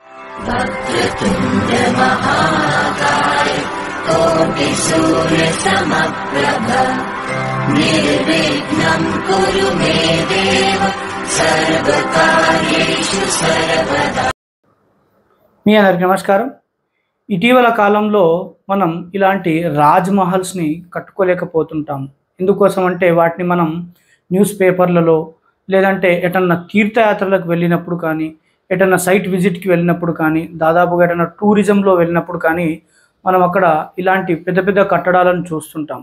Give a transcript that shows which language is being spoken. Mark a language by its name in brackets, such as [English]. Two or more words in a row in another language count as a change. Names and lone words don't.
[Sanskrit] वक्रतुण्ड महाकाय कोटि सूर्य समप्रभ निर्विघ्नं कुरु मे देव सर्वकार्येषु सर्वदा। [Telugu] మీ అందరికీ నమస్కారం. ఇటీవల కాలంలో మనం ఇలాంటి రాజ్ మహల్స్ని కట్టుకోలేకపోతుంటాం. ఎందుకోసం అంటే వాటిని మనం [English] news paperlalo [Telugu] లేదంటే ఎటన్నా తీర్థయాత్రలకు వెళ్ళినప్పుడు కానీ, ఎటన్నా [English] site visitki [Telugu] వెళ్ళినప్పుడు కానీ, దాదాపుగా ఎటన్నా టూరిజంలో వెళ్ళినప్పుడు కానీ మనం అక్కడ ఇలాంటి పెద్ద పెద్ద కట్టడాలను చూస్తుంటాం.